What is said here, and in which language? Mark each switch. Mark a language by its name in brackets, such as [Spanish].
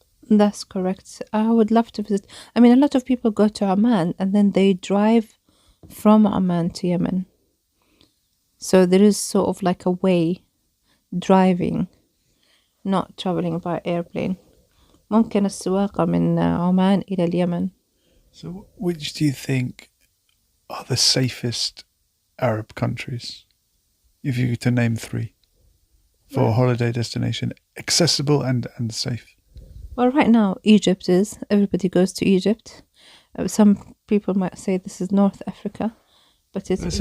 [English] That's correct. I would love to visit. I mean, a lot of people go to Oman and then they drive from Oman to Yemen. So there is sort of like a way driving, not traveling by airplane. [Arabic] ممكن السواقة من عمان إلى اليمن. [English] So which do you think are the safest Arab countries? If you were to name three for a holiday destination, accessible and safe. Well, right now, Egypt is. Everybody goes to Egypt. Some people might say this is North Africa, but it's